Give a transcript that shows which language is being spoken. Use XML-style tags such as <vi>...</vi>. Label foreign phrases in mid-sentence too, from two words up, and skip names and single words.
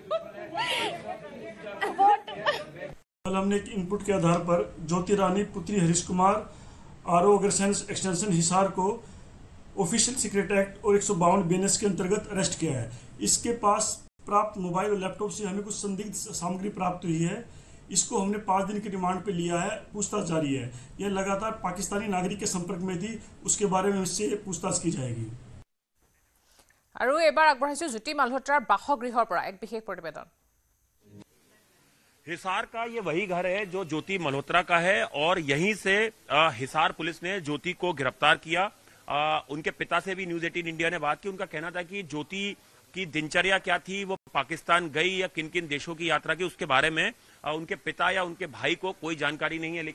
<hi>कल हमने एक इनपुट के आधार पर ज्योति रानी पुत्री हरीश कुमार आरओ अग्रसेन एक्सटेंशन हिसार को</hi> <en>official secret act</en> <hi>और 152 बीएनएस के अंतर्गत अरेस्ट किया है। इसके पास प्राप्त मोबाइल और लैपटॉप से हमें कुछ संदिग्ध सामग्री प्राप्त हुई है। इसको हमने 5 दिन की रिमांड पे लिया है, पूछताछ जारी है। यह लगातार पाकिस्तानी नागरिक के संपर्क में थी, उसके बारे में इससे पूछताछ की जाएगी।</hi> <as>আৰু এবাৰ আগবঢ়াইছো জ্যোতি মালহোত্ৰাৰ বাসগৃহৰ পৰা এক বিশেষ প্ৰতিবেদন</as> <hi>हिसार का ये वही घर है जो ज्योति मल्होत्रा का है और यहीं से हिसार पुलिस ने ज्योति को गिरफ्तार किया। उनके पिता से भी न्यूज 18 इंडिया ने बात की। उनका कहना था कि ज्योति की दिनचर्या क्या थी, वो पाकिस्तान गई या किन किन देशों की यात्रा की, उसके बारे में उनके पिता या उनके भाई को कोई जानकारी नहीं है।</hi>